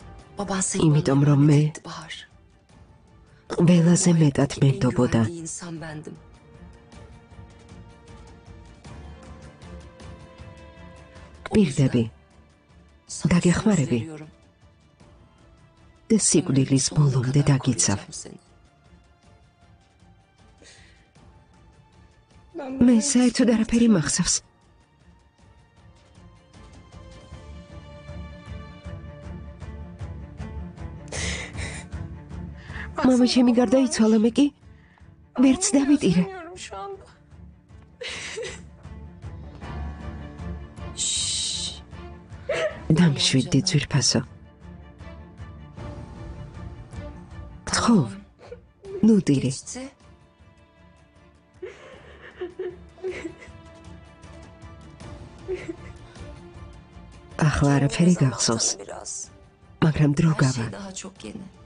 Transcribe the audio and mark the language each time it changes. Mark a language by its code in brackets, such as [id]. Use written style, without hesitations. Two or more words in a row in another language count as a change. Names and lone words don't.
[tr] Baban seni İmitom bana Romme. emanet etti Bahar. [ka] ყველაზე მეტად [tr] En [ka] მენდობოდა. [tr] güvendiği insan bendim. [ka] გპირდები [tr] Sana [ka] დაგეხმარები. [tr] söz veriyorum. [ka] და სიკვდილის [tr] Sonuna [ka] ბოლომდე [tr] kadar [ka] დაგიცავ. [tr] koruyacağım seni. [ka] მე საერთოდ არაფერი მახსოვს. მამა ჩემი გარდაიცვალა, მე კი ვერც დავიტირე. [tr] Bilmiyorum şu anda. [ka] დამშვიდდი ძვირფასო. გთხოვ, ნუ ტირი. [tr] Geçti. [ka] ახლა არაფერი გახსოვს, [tr] Biraz. [ka] მაგრამ დრო [tr] Her [ka] გავა [tr] şey daha çok yeni.